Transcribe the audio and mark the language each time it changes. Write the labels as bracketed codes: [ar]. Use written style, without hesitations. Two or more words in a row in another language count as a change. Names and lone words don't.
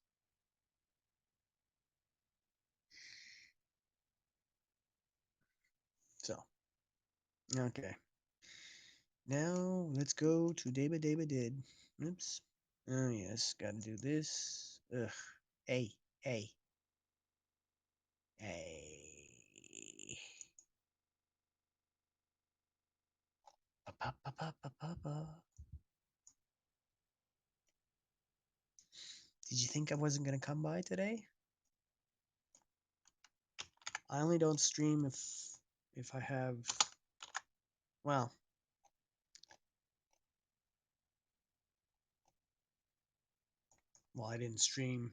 [en] So, okay. Now let's go to Daeba Did. Oops. Oh yes, gotta do this. Ugh. Hey, hey, hey. Ba-ba-ba-ba-ba-ba. Did you think I wasn't gonna come by today? I only don't stream if I have, well, I didn't stream.